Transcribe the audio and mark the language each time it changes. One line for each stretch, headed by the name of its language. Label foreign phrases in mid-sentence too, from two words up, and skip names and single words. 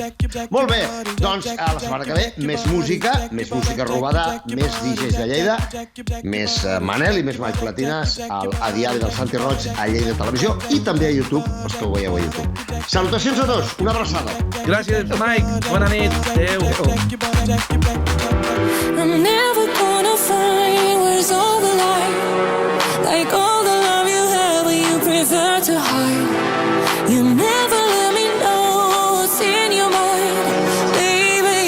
Catalan: Molt bé, doncs a la setmana que ve més música robada, més DJs de Lleida, més Manel i més Mike Platines a Diari del Santi Roig a Lleida Televisió i també a YouTube, els que ho veieu a YouTube. Salutacions a tots, una abraçada. Gràcies, Mike. Bona nit. Adéu.
English: I'm never gonna find where's all the light, like all the love you have, but you prefer to hide. You never let me know what's in your mind, baby.